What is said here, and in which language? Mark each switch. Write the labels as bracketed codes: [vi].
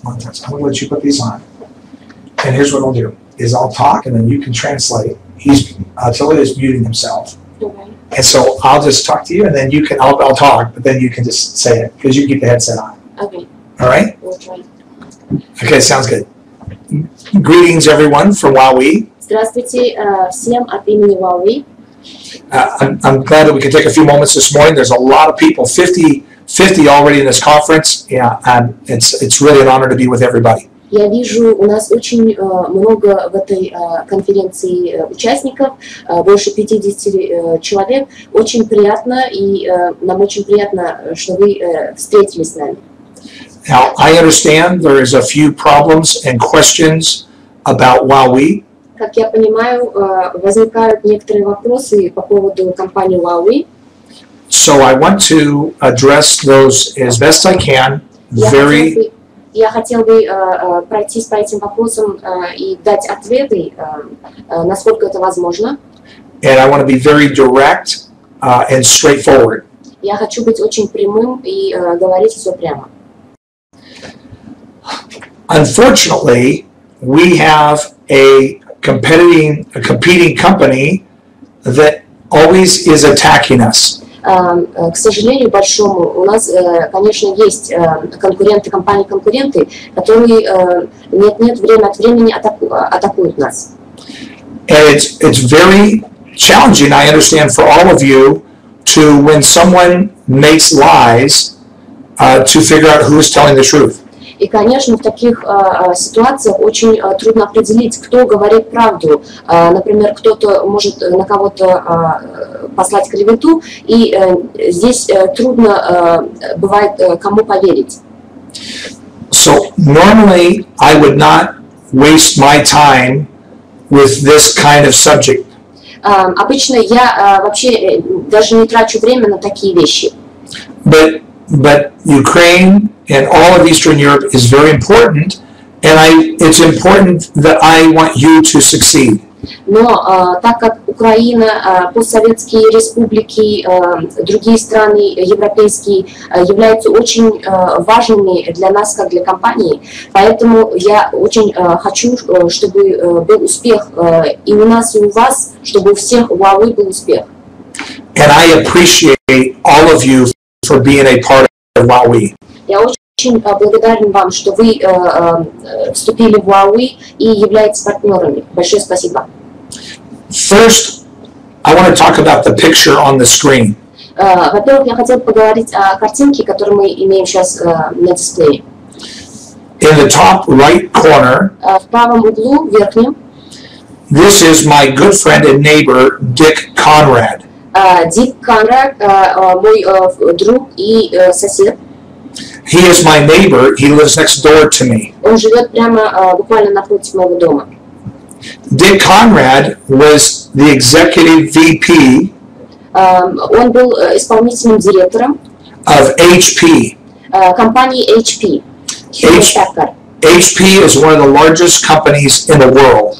[en] I'm going to let you put these on. And here's what I'll do, is I'll talk and then you can translate. Attila is muting himself. Okay. And so I'll just talk to you and then I'll talk, but then you can just say it because you keep the headset on. Okay. All right? We'll try. Okay, sounds good. Greetings everyone from WowWe. [ru] Здравствуйте всем от имени WowWe. [en] I'm glad that we can take a few moments this morning. There's a lot of people, 50 50 already in this conference. Yeah, and it's really an honor to be with everybody. [ru] Я вижу, у нас очень много в этой конференции участников, больше 50 человек. Очень приятно, и нам очень приятно, что вы встретились с нами. [en] Now, I understand there is a few problems and questions about WowWe. [ru] Как я понимаю, возникают некоторые вопросы по поводу компании WowWe. [en] So I want to address those as best I can. [ru] Я хотел бы пройтись по этим вопросам и дать ответы, насколько это возможно. [en] And I want to be very direct and straightforward. [ru] Я хочу быть очень прямым и говорить все прямо. [en] Unfortunately, we have a competing company that always is attacking us. [ru] К сожалению большому, у нас, конечно, есть компании-конкуренты, которые нет-нет, время от времени атакуют нас. [en] And it's very challenging, I understand, for all of you to, when someone makes lies, to figure out who is telling the truth. [ru] И, конечно, в таких ситуациях очень трудно определить, кто говорит правду. Например, кто-то может на кого-то послать клевету, и здесь трудно бывает кому поверить. [en] So normally I would not waste my time with this kind of subject. [ru] Обычно я вообще даже не трачу время на такие вещи. [en] But Ukraine and all of Eastern Europe is very important, and it's important that I want you to succeed. [ru] Но так как Украина, постсоветские республики, другие страны европейские являются очень важными для нас, как для компании, поэтому я очень хочу, чтобы был успех и у нас, и у вас, чтобы у всех у WowWe был успех. [en] And I appreciate all of you for being a part of WowWe. [ru] Я очень благодарен вам, что вы вступили в WowWe и являетесь партнерами. Большое спасибо. [en] First, I want to talk about the picture on the screen. [ru] Во-первых, я хотел поговорить о картинке, которую мы имеем сейчас на дисплее. [en] In the top right corner, [ru] В правом углу, верхнем, [en] this is my good friend and neighbor, Dick Conrad. [ru] Дик Конрад, мой друг и сосед. [en] He is my neighbor. He lives next door to me. [ru] Он живет прямо буквально напротив моего дома. [en] Dick Conrad was the executive VP [ru] Он был исполнительным директором [en] of HP. [ru] компании HP. [en] HP is one of the largest companies in the world.